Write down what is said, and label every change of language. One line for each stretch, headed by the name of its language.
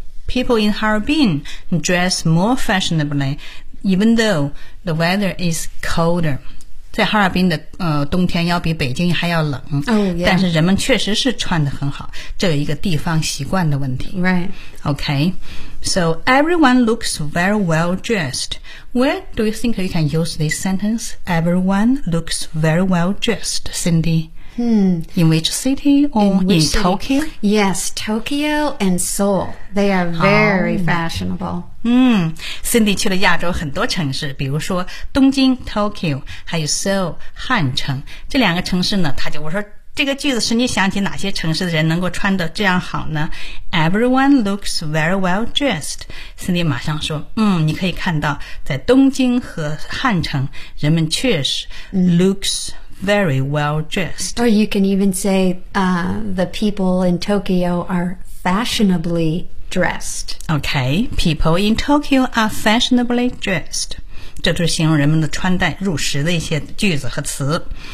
English: People in Harbin dress more fashionably even though the weather is colder.
Chinese: 在哈尔滨的冬天要比北京还要冷、但是人们确实是穿得很好，这有一个地方习惯的问题。
English: Okay, so everyone looks very well dressed. Where do you think you can use this sentence? Everyone looks very well dressed, Cindy. In which city or in Tokyo? Yes, Tokyo and Seoul. They are very fashionable.
Chinese: Cindy 去了亚洲很多城市，比如说东京 Tokyo， 还有 Seoul 汉城。这两个城市呢，他就我说这个句子是你想起哪些城市的人能够穿得这样好呢？
English: Everyone looks very well dressed.
Chinese: Cindy 马上说你可以看到在东京和汉城人们确实
English: looks very well dressed. Or you can even say the people in Tokyo are fashionably dressed. Okay, people in Tokyo are fashionably dressed.
Chinese: 这就是形容人们的穿戴入时的一些句子和词。